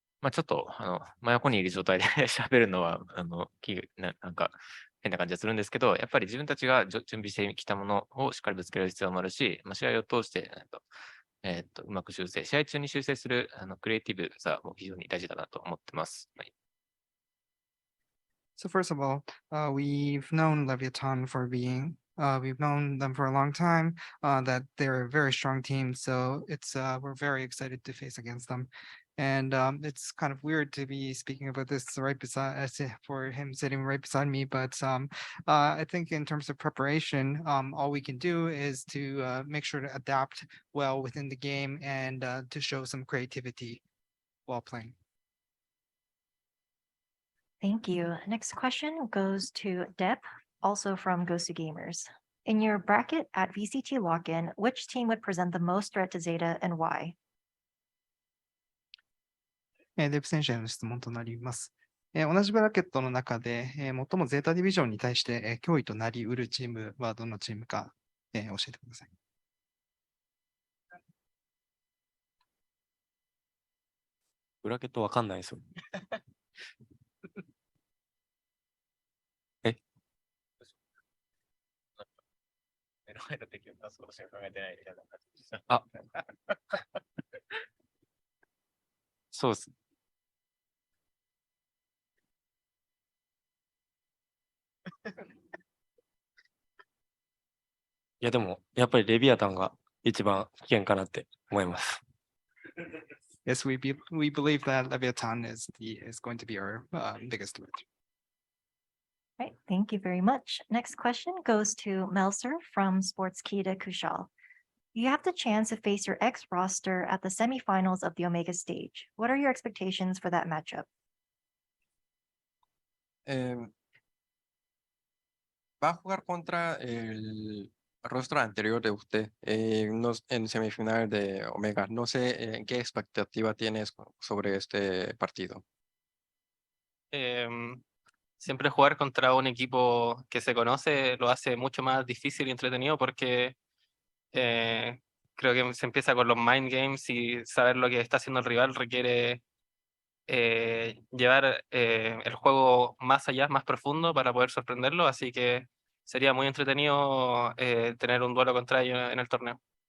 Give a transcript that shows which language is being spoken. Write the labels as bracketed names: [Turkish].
[Japanese] ちょっと、真横にいる状態で喋るのは、なんか変な感じがするんですけど、やっぱり自分たちが準備してきたものをしっかりぶつける必要もあるし、試合を通して、うまく修正、試合中に修正するクリエイティブさも非常に大事だなと思ってます。はい。 [English] So first of all, we've known Leviathan for being, we've known them for a long time, that they're a very strong team. So it's, we're very excited to face against them. And it's kind of weird to be speaking about this right beside, for him sitting right beside me. But I think in terms of preparation, all we can do is to make sure to adapt well within the game and to show some creativity while playing. Thank you. Next question goes to Dep, also from Gosu Gamers. In your bracket at VCT lock-in, which team would present the most threat to Zeta and why? [Japanese] デブ選手への質問となります。同じブラケットの中で、最もゼータディビジョンに対して、脅威となりうるチームはどのチームか、教えてください。ブラケットわかんないですよ。目の前の敵を出すことしか考えてないみたいな感じでした。あそうです。いやでもやっぱりレビアタンが一番危険かなって思います。 [English] Yes, we believe that Leviathan is going to be our biggest threat. Right, thank you very much. Next question goes to Melzer from Sportskita Kushal. You have the chance to face your ex-roster at the semifinals of the Omega stage. What are your expectations for that matchup? [Spanish] Va a jugar contra el rostro anterior de usted en semifinal de Omega. No sé qué expectativa tienes sobre este partido. Siempre jugar contra un equipo que se conoce lo hace mucho más difícil y entretenido porque creo que se empieza con los mind games y saber lo que está haciendo el rival requiere llevar el juego más allá, más profundo para poder sorprenderlo, así que sería muy entretenido tener un duelo contra ellos en el torneo.